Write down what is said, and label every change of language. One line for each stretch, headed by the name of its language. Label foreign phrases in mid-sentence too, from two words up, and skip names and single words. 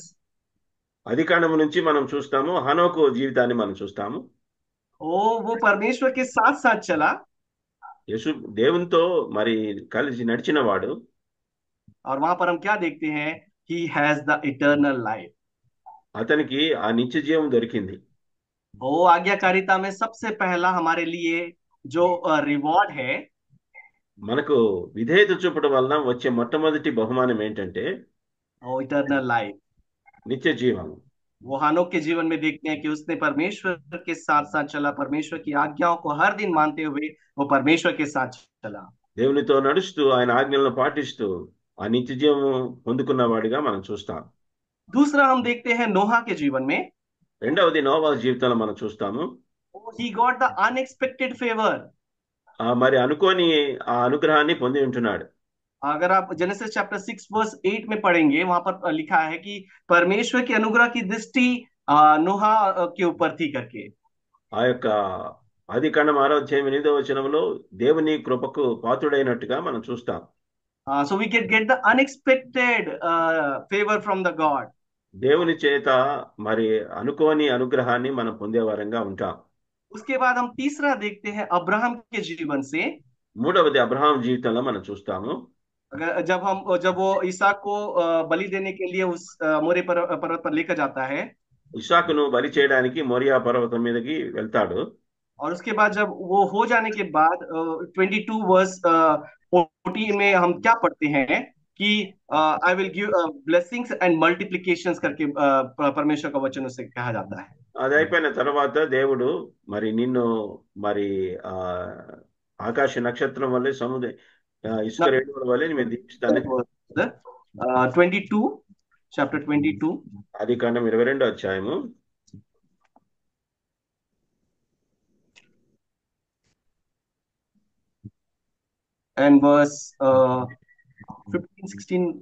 Telugu: ఆదికాండము నుంచి మనం చూస్తాము, హనోకు జీవితాన్ని మనం చూస్తాము.
Hindi: वो परमेश्वर के साथ साथ चला,
Telugu: యేసు దేవునితో మరి కలిసి నడిచిన వాడు.
Hindi: और वहां पर हम क्या देखते हैं,
English: he has the eternal life.
Telugu: అతనికి ఆ నిత్య జీవం దొరికింది.
Hindi: वो आज्ञाकारिता में सबसे पहला हमारे लिए जो रिवॉर्ड है,
Telugu: మనకు విధేయత చూపడం వలన వచ్చే మొట్టమొదటి బహుమానం ఏంటంటే
English: वो eternal life.
Telugu: నిత్య జీవం.
Hindi: वो हानोक के जीवन में देखते हैं कि उसने परमेश्वर के साथ साथ चला, परमेश्वर की आज्ञाओं को हर दिन मानते हुए वो परमेश्वर के साथ चला।
Telugu: దేవునితో నడుస్తూ ఆయన ఆజ్ఞలను పాటిస్తూ ఆ నిత్య జీవం పొందుకున్న వాడిగా మనం చూస్తాం.
Hindi: दूसरा हम देखते हैं नोहा के जीवन में,
Telugu: రెండవది నోవా జీవితంలో మనం చూస్తాము.
English: he got the unexpected favor.
Telugu: మరి అనుకోని ఆ అనుగ్రహాన్ని పొంది ఉంటున్నాడు.
Hindi: अगर आप
English: Genesis chapter 6 verse 8
Hindi: में पढ़ेंगे, वहां पर लिखा है कि परमेश्वर की अनुग्रह की दृष्टि नोहा के ऊपर थी करके।
Telugu: ఆ యొక్క ఆదికాండం 6:8 దేవుని కృపకు పాత్రుడైనట్టుగా మనం చూస్తాం.
English: So we can get the unexpected favor from the God.
Telugu: దేవుని చేత మరి అనుకోని అనుగ్రహాన్ని మనం పొందేవారంగా ఉంటాం.
Hindi: उसके बाद हम तीसरा देखते हैं अब्राहम के जीवन से।
Telugu: మూడవది అబ్రహాం జీవితంలో మనం చూస్తాము.
Hindi: जब वो ईसाक को बलि देने के लिए उस मोरे पर्वत पर लेकर जाता है,
Telugu: ఇస్సాకును బలి చేయడానికి మోరియా పర్వతం మీదకి వెళ్తాడు.
Hindi: और उसके बाद जब वो हो जाने के बाद 22 वर्स 14 में हम क्या पढ़ते हैं कि
English: I will give blessings and multiplications
Hindi: करके परमेश्वर का वचन उसे कहा जाता है।
Telugu: అది అయిపోయిన తర్వాత దేవుడు మరి నిన్ను మరి ఆకాశ నక్షత్రం వల్లే సముద్ర ఇసుక రేణువుల వల్లే నేను దీపిస్తాను.
English: 22 chapter 22
Telugu: ఆదికాండం 22
English: and verse 15 16.